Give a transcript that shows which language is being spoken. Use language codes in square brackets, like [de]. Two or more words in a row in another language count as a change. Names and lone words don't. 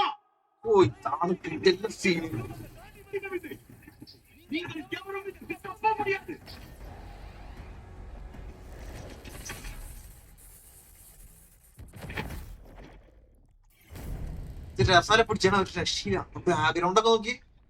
[ml] ഓ ഇതാണ് കിട്ടിയ സീൻ. [ta] நீங்கள் எவரும் இதற்கு தப்ப முடியாது [ml] ഇത് രസാലെ പിടിച്ചാണ് ഒരു രക്ഷയില്ല. ബാക്ക്ഗ്രൗണ്ട് ഒക്കെ നോക്കി.